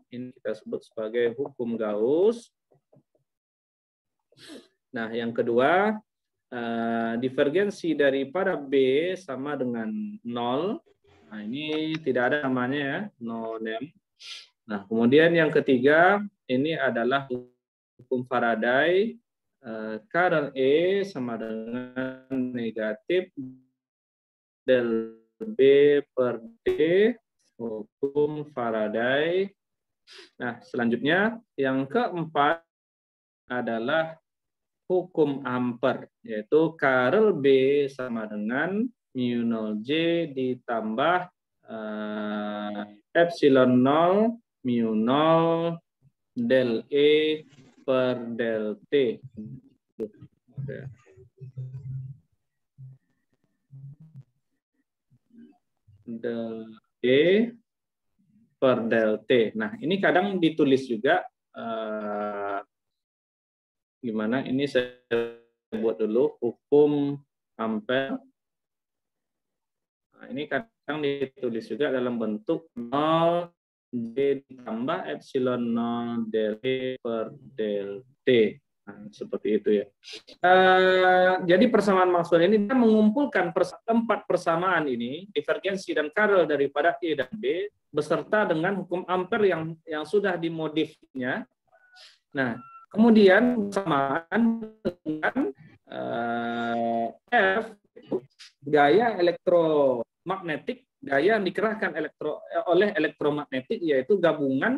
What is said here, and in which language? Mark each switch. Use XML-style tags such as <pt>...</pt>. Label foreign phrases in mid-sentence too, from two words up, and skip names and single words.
<id>Ini kita sebut sebagai hukum Gauss. Nah, yang kedua, divergensi daripada B sama dengan 0. Nah, ini tidak ada namanya ya,</id> <en>no name.</en> <id>Nah, kemudian yang ketiga, ini adalah hukum Faraday, curl E sama dengan negatif del B per D, hukum Faraday. Nah, selanjutnya yang keempat adalah hukum Ampere, yaitu curl B sama dengan mu 0 J ditambah epsilon 0 mu 0 del E per del T. Del E per del T. Nah, ini kadang ditulis juga gimana? Ini saya buat dulu hukum Ampere. Nah, ini kadang ditulis juga dalam bentuk 0 J ditambah epsilon 0 del E per del T. Nah, seperti itu ya. Jadi persamaan Maxwell ini mengumpulkan 4 persamaan ini, divergensi dan curl daripada E dan B, beserta dengan hukum Ampere yang sudah dimodifnya. Nah, kemudian persamaan dengan F, gaya elektromagnetik, gaya yang dikerahkan oleh elektromagnetik, yaitu gabungan.</id>